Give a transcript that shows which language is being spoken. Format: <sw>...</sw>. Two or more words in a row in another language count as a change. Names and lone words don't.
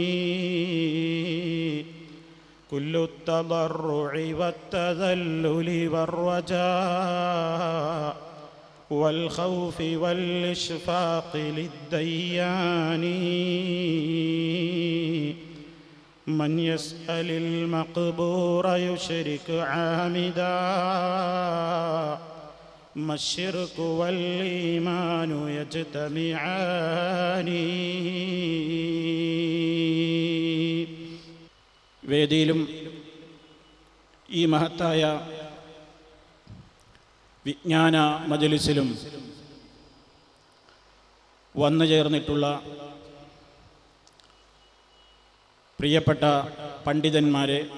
<ar>كل التضرع والتذلل والرجاء والخوف والإشفاق للديان. من يسأل المقبور يشرك عامدا ما الشرك والإيمان يجتمعان.</ar> <ml>വേദിയിലും ഈ മഹത്തായ വിജ്ഞാന മജ്‌ലിസിലും വന്നു ചേർന്നിട്ടുള്ള പ്രിയപ്പെട്ട പണ്ഡിതന്മാരെ,</ml>